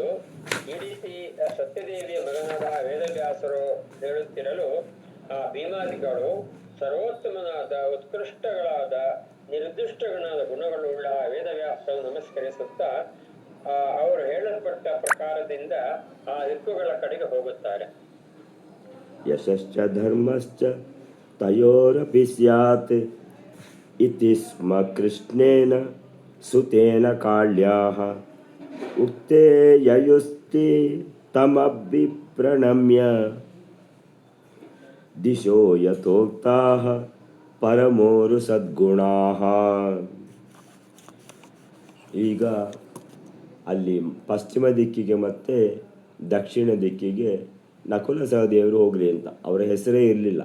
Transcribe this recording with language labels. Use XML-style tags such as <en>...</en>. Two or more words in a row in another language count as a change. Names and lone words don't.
<kn>ಈ ರೀತಿ ಸತ್ಯದೇವಿಯ ಮಗನಾದ ವೇದವ್ಯಾಸರು ಹೇಳುತ್ತಿರಲು ಆ ಭೀಮಾದಿಗಳು ಸರ್ವೋತ್ತಮನಾದ ಉತ್ಕೃಷ್ಟಗಳಾದ ನಿರ್ದಿಷ್ಟಗಳಾದ ಗುಣಗಳುಳ್ಳ ವೇದವ್ಯಾಸರು ನಮಸ್ಕರಿಸುತ್ತಾ ಅವರು ಹೇಳಲ್ಪಟ್ಟ ಪ್ರಕಾರದಿಂದ ಆ ದಿಕ್ಕುಗಳ ಕಡೆಗೆ ಹೋಗುತ್ತಾರೆ.</kn> <sa>ಯಶಶ್ಚ ಧರ್ಮಶ್ಚ ತಯೋರಪಿ ಸ್ಯಾತ್ ಇತಿ ಸ್ಮ ಕೃಷ್ಣೇನ ಸುತೇನ ಕಾಳ್ಯಾಃ ಉಕ್ತೇ ಯಯುಸ್ತೆ ತಮಭಿಪ್ರಣಮ್ಯ ದಿಶೋ ಯಥೋಕ್ತಾಃ ಪರಮೋರು ಸದ್ಗುಣಾಃ.</sa> <kn>ಈಗ ಅಲ್ಲಿ ಪಶ್ಚಿಮ ದಿಕ್ಕಿಗೆ ಮತ್ತು ದಕ್ಷಿಣ ದಿಕ್ಕಿಗೆ ನಕುಲ ಸಹದೇವರು ಹೋಗಲಿ ಅಂತ ಅವರ ಹೆಸರೇ ಇರಲಿಲ್ಲ.</kn>